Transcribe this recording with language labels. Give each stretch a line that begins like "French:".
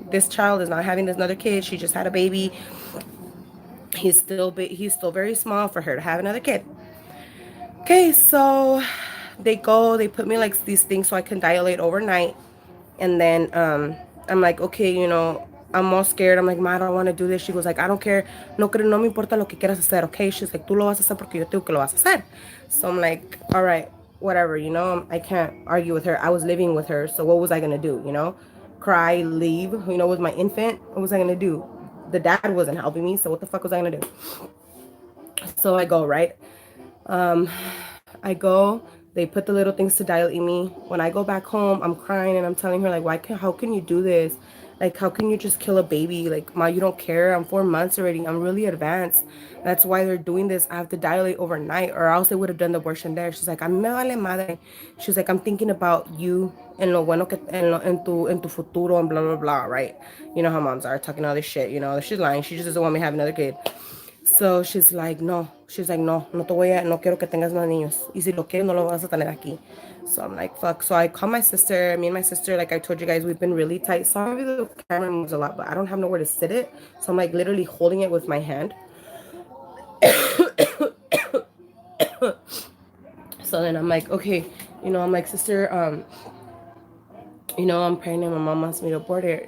English: This child is not having this another kid. She just had a baby. He's still very small for her to have another kid. Okay, so they put me like these things so I can dilate overnight. And then I'm like, okay, I'm all scared. I'm like, Ma, I don't want to do this. She goes like, I don't care.
Spanish: No me importa lo que quieras hacer, okay?
English: She's like,
Spanish: tú lo vas a hacer porque yo tengo que lo vas a hacer.
English: So I'm like, all right, whatever, I can't argue with her. I was living with her, so what was I going to do, Cry, leave, with my infant? What was I going to do? The dad wasn't helping me, so what the fuck was I going to do? So I go, right? I go, they put the little things to dilate me. When I go back home, I'm crying and I'm telling her like, how can you do this? Like, how can you just kill a baby? Like, Ma, you don't care. I'm 4 months already. I'm really advanced. That's why they're doing this. I have to dilate overnight or else they would have done the abortion there. She's like,
Spanish: a mí me vale madre.
English: She's like, I'm thinking about you and
Spanish: lo bueno que en tu futuro
English: and blah, blah, blah, right? You know how moms are talking all this shit, She's lying. She just doesn't want me to have another kid. So she's like,
Spanish: no, no quiero que tengas más niños. Y si lo quieres, no lo vas a tener aquí.
English: So I'm like, fuck. So I call my sister. Me and my sister, like I told you guys, we've been really tight. Sorry, the camera moves a lot, but I don't have nowhere to sit it. So I'm like literally holding it with my hand. So then I'm like, okay, I'm like, sister, I'm pregnant. My mom wants me to abort it.